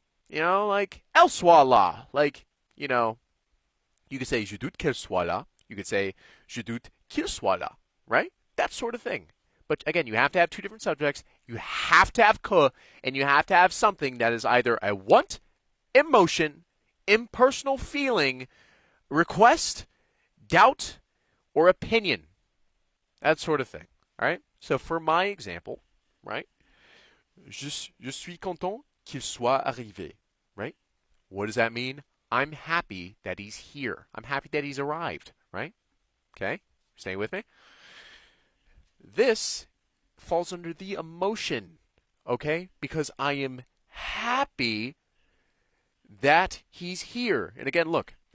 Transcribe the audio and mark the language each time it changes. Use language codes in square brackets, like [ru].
[en] Like, [fr] elle soit là. [en] Like, you could say [fr] je doute qu'elle soit là. [en] You could say [fr] je doute qu'il soit là, [en] right? That sort of thing. But again, you have to have two different subjects. You have to have que, and you have to have something that is either a want, emotion, impersonal feeling, request, doubt, or opinion. That sort of thing. All right? So for my example, right? [fr] Je suis content qu'il soit arrivé. [en] Right? What does that mean? I'm happy that he's here. I'm happy that he's arrived. Right? Okay? Stay with me? This falls under the emotion. Okay? Because I am happy that he's here. And again, look.